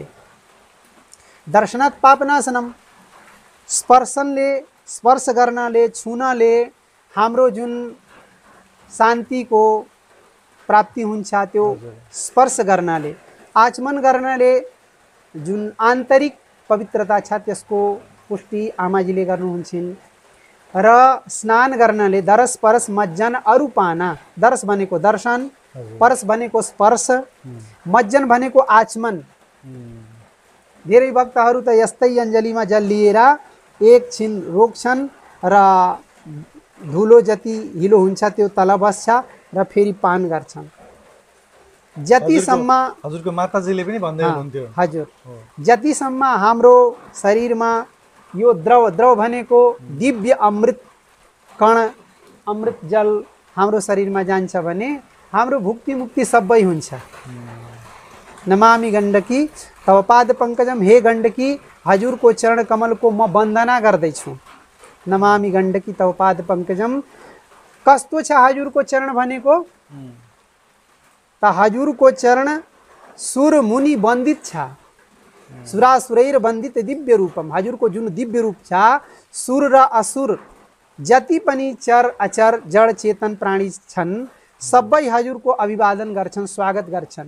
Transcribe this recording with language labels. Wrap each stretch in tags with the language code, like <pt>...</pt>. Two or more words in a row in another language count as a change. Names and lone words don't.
<sa>दर्शनात् पापनाशनम,</sa> <ne>स्पर्शनले, स्पर्श गर्नले, छुनले हाम्रो जुन शान्तिको प्राप्ति हुन्छ त्यो स्पर्श गर्नाले, आचमन गर्नाले जुन आन्तरिक पवित्रता छ त्यसको पुष्टि आमाजीले गर्नुहुन्छन्। र स्नान गर्नाले</ne> <awa>दरस, परस, मज्जन, अरूपाना,</awa> <ne>दरस भनेको दर्शन, परस भनेको स्पर्श, मज्जन भनेको आचमन। धेरै भक्तहरू त यस्तै अञ्जलीमा जल लिएर एकछिन रोक्छन् र धुलो जति हिलो हुन्छ त्यो तल बस्छ र फेरि पान गर्छन्। जतिसम्म हजुरको माताजीले पनि भन्दै हुनुहुन्थ्यो, हजुर, जतिसम्म हाम्रो शरीरमा यो द्रव, द्रव भनेको दिव्य अमृत कण, अमृत जल हाम्रो शरीरमा जान्छ भने हाम्रो भुक्ति मुक्ति सबै हुन्छ।</ne> <sa>नमामि गण्डकी तव पाद पंकजम,</sa> <ne>हे गण्डकी हजुरको चरण कमलको म वन्दना गर्दैछु।</ne> <sa>नमामि गण्डकी तव पाद पंकजम।</sa> <ne>कस्तो छ हजुरको चरण भनेको? त हजुरको चरण सुर मुनि वन्दित छ,</ne> <sa>सुरासुरैर वन्दित दिव्य रूपम।</sa> <ne>हजुरको जुन दिव्य रूप छ, सुर र असुर जति पनि चर अचर जड चेतन प्राणी छन् सबै हजुरको अभिवादन गर्छन्, स्वागत गर्छन्।</ne>